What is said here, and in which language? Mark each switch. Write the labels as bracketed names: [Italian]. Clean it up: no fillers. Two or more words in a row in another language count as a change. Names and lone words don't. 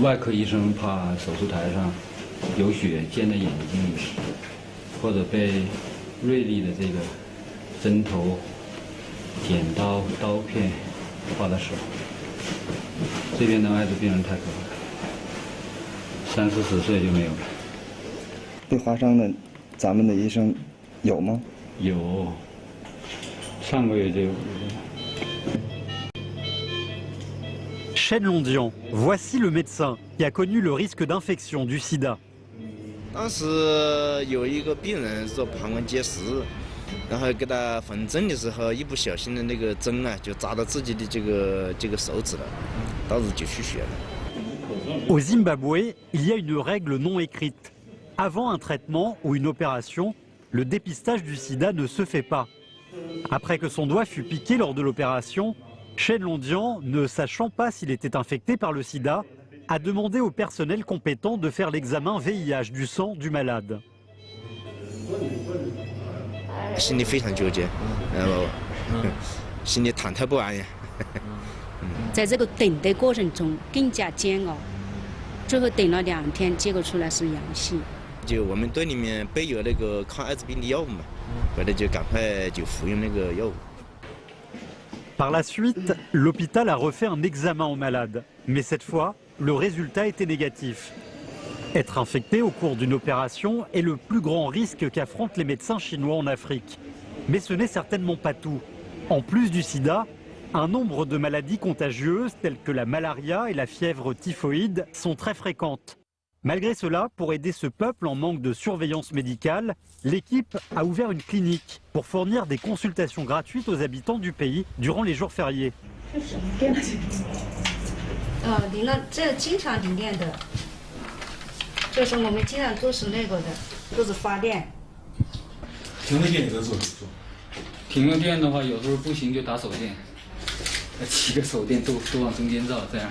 [Chinese] 外科医生怕手术台上有血溅在眼睛里，或者被锐利的这个针头、剪刀、刀片划到手。这边的艾滋病人太可怕了，30-40岁就没有了。被划伤的，咱们的医生有吗？有，上个月就有。 [French] Chen Londian, voici le médecin qui a connu le risque d'infection du sida. [Chinese] 当时有一个病人说膀胱结石，然后给他缝针的时候，一不小心的那个针啊，就扎到自己的这个手指了，当时就出血了。 [French] Au Zimbabwe, il y a une règle non écrite. Avant un traitement ou une opération, le dépistage du sida ne se fait pas. Après que son doigt fut piqué lors de l'opération, Chen Londian, ne sachant pas s'il était infecté par le sida, a demandé au personnel compétent de faire l'examen VIH du sang du malade. [Chinese] 心里非常纠结，心里忐忑不安呀。在这个等的过程中更加煎熬，最后等了2天，结果出来是阳性。就我们队里面备有那个抗艾滋病的药物嘛，回来就赶快就服用那个药物。 [French] Par la suite, l'hôpital a refait un examen au malade, mais cette fois, le résultat était négatif. Être infecté au cours d'une opération est le plus grand risque qu'affrontent les médecins chinois en Afrique. Mais ce n'est certainement pas tout. En plus du sida, un nombre de maladies contagieuses telles que la malaria et la fièvre typhoïde sont très fréquentes. Malgré cela, pour aider ce peuple en manque de surveillance médicale, l'équipe a ouvert une clinique pour fournir des consultations gratuites aux habitants du pays durant les jours fériés. [Chinese] 停了，这经常停电的，就是我们经常都是那个的，都是发电。停了电也在做手术。停了电的话，有时候不行就打手电，7个手电都往中间照，这样。